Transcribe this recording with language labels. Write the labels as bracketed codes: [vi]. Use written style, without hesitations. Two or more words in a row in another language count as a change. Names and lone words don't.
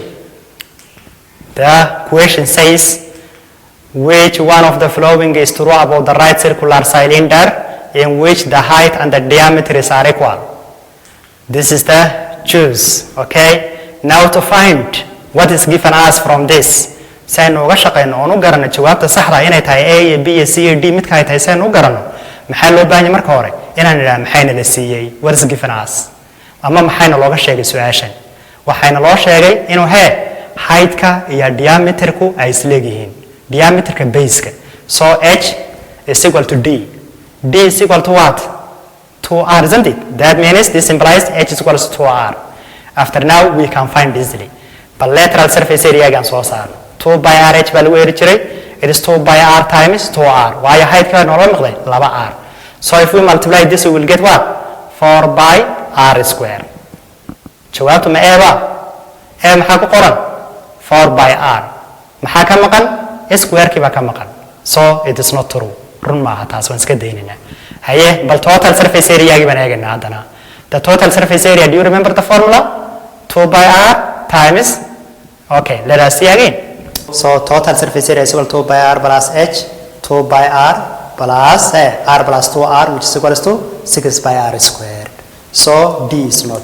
[en] The question says, which one of the following is true about the right circular cylinder in which the height and the diameters are equal? This is the choose, okay? Now to find what is given us from this. [so] saynu uga shaqeyno oo u garano jawaabta saxda inay tahay A, B, C, D midka ay tahay saynu u garano maxaa loo baahan yahay marka hore inaan ilaa maxayna la siiyay [en] what is given us [so] ama maxayna looga sheegay su'aashan waxayna loo sheegay inuu height-ka iyo diameter-ku ay isleeyihiin diameter-ka base-ka [en] so h is equal to d is equal to what 2r, isn't it? [so] That means this implies h is equal to 2r. [en] After now we can find easily but lateral surface area again [so] soo saar 2 by RH baa lagu eri jiray [en] it is 2 by r times 2r [so] waayo height-ka noo noqday [en] 2r. So if we multiply this we will get what 4 by r square. [so] jawaabtu ma eeba maxaa ku qoran 4 by r maxaa ka maqan square-kii baa ka maqan [en] so it is not true [so] run maaha taas waan iska daynaynaa haye bal total surface area-gii baan eegaynaa haddana [en] the total surface area do you remember the formula 2 by r times okay let us see again. So total surface area is equal to 2 by r plus h, 2 by r plus r plus 2r which is equal to 6 by r squared. So D is not.